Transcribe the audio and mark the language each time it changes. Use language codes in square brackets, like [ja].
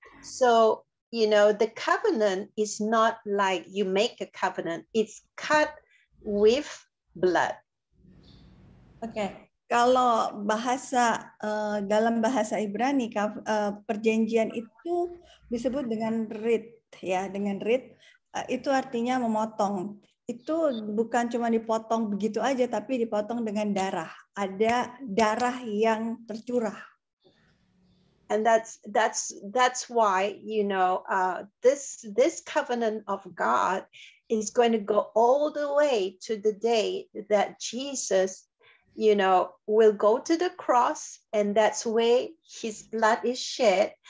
[en] So the covenant is not like you make a covenant; it's cut with blood. [id] Oke, kalau dalam bahasa Ibrani perjanjian itu disebut dengan rit, ya, dengan rit itu artinya memotong. Itu bukan cuma dipotong begitu aja, tapi dipotong dengan darah. Ada darah yang tercurah. [en] And that's why, you know, this covenant of God is going to go all the way to the day that Jesus, you know, will go to the cross, and that's where his blood is shed.